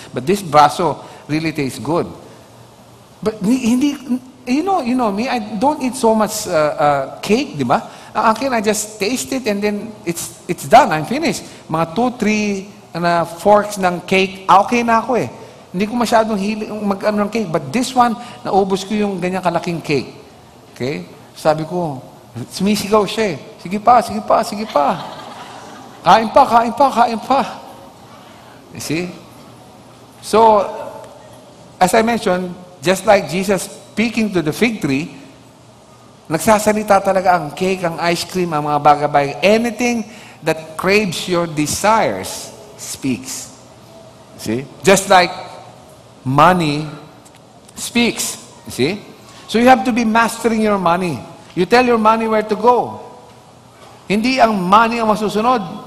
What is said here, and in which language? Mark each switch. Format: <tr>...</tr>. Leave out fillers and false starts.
<en>But this braso really tastes good.</en> <tl>But hindi,</tl> <en>you know me, I don't eat so much cake, di ba?</en> <tl>Ang akin,</tl> <en>I just taste it and then it's done. I'm finished.</en> <tl>Mga 2, 3 forks ng cake, okay na ako eh. Hindi ko masyadong hilig mag-ano ng cake.</tl> <en>But this one,</en> <tl>naubos ko yung ganyan kalaking cake. Okay? Sabi ko, sumisigaw siya eh. Sige pa, sige pa, sige pa. Kain pa, kain pa, kain pa.</tl> <en>You see? So, as I mentioned, just like Jesus speaking to the fig tree,</en> <tl>nagsasalita talaga ang cake, ang ice cream, ang mga bagay-bagay.</tl> <en>Anything that craves your desires speaks. See? Just like money speaks. You see? So you have to be mastering your money. You tell your money where to go.</en> <tl>Hindi ang money ang masusunod.</tl>